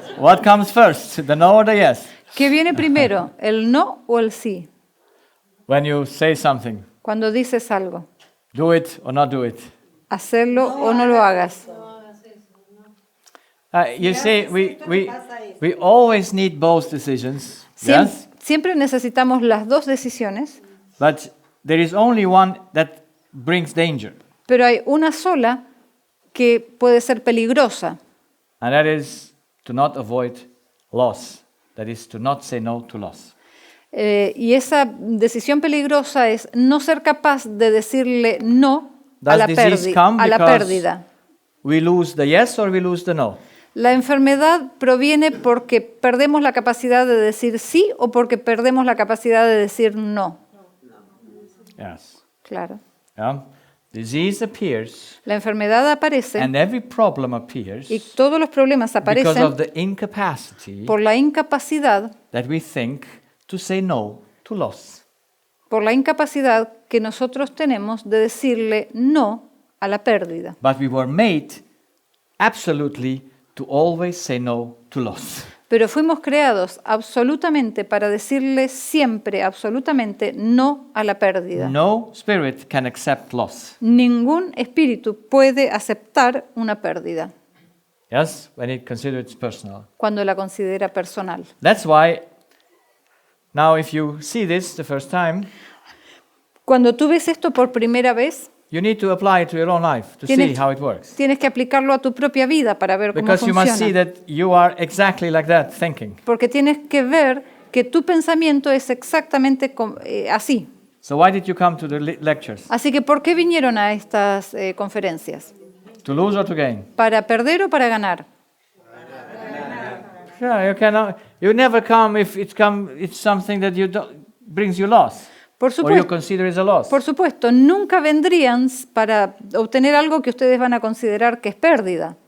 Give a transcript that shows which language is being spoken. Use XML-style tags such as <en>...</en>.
<en>what comes first, the no or the yes?</en> <es>¿Qué viene primero, el no o el sí?</es> <en>When you say something,</en> <es>Cuando dices algo,</es> <en>do it or not do it.</en> <es>hacerlo o no lo hagas.</es> <en>You see, we always need both decisions.</en> <es>Siem-</es> <en>Yes,</en> <es>Siempre necesitamos las dos decisiones,</es> <en>but there is only one that brings danger,</en> <es>pero hay una sola que puede ser peligrosa,</es> <en>and that is to not avoid loss. That is to not say no to loss.</en> <es>y esa decisión peligrosa es no ser capaz de decirle no a</es> <en>Does</en> <es>la,</es> <en>disease come</en> <es>a la</es> <en>because</en> <es>pérdida.</es> <en>we lose the yes or we lose the no?</en> <es>La enfermedad proviene porque perdemos la capacidad de decir sí o porque perdemos la capacidad de decir no.</es> <en>Yes.</en> <es>Claro.</es> <en>Yeah. Disease appears,</en> <es>La enfermedad aparece</es> <en>and every problem appears</en> <es>y todos los problemas</es> <en>because of</en> <es>aparecen</es> <en>the incapacity</en> <es>por la incapacidad,</es> <en>that we think to say no to loss.</en> <es>por la incapacidad que nosotros tenemos de decirle no a la pérdida.</es> <en>But we were made absolutely to always say no to loss.</en> <es>Pero fuimos creados absolutamente para decirle siempre, absolutamente no a la pérdida.</es> <en>No spirit can accept loss.</en> <es>Ningún espíritu puede aceptar una pérdida</es> <en>Yes, when it considers personal.</en> <es>cuando la considera personal.</es> <en>That's why now if you see this the first time,</en> <es>Cuando tú ves esto por primera vez,</es> <en>you need to apply it to your own life to see</en> <es>Tienes-</es> <en>how it works.</en> <es>tienes que aplicarlo a tu propia vida para ver cómo</es> <en>Because you must see</en> <es>funciona.</es> <en>that you are exactly like that thinking.</en> <es>Porque tienes que ver que tu pensamiento es exactamente así.</es> <en>So why did you come to the lectures?</en> <es>Así que, ¿por qué vinieron a estas conferencias?</es> <en>To lose or to gain?</en> <es>¿Para perder o para ganar?</es> <en>Yeah, you cannot. You never come if it's something that brings you loss,</en> <es>Por</es> <en>or you</en> <es>supuesto,</es> <en>consider is a loss.</en> <es>por supuesto, nunca vendrían para obtener algo que ustedes van a considerar que es pérdida.</es>